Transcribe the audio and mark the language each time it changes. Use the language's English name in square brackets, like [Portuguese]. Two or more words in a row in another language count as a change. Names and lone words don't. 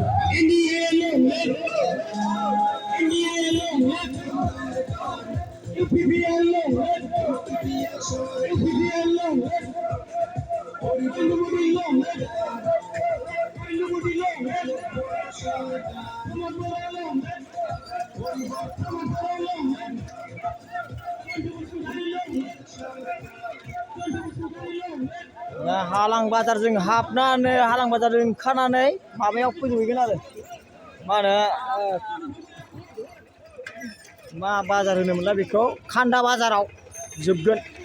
[English] India long live, India long live, UPPL long live, UPPL long live, Illuminati long live, Illuminati long live, Illuminati long live, [Bodo] हालां बाजारजों हाबनानै हालां बाजारजों ओंखारनानै माबायाव फैजोबहैगोन आरो मा होनो मा बाजार होनोमोनलाय बेखौ खान्दा बाजाराव जोबगोन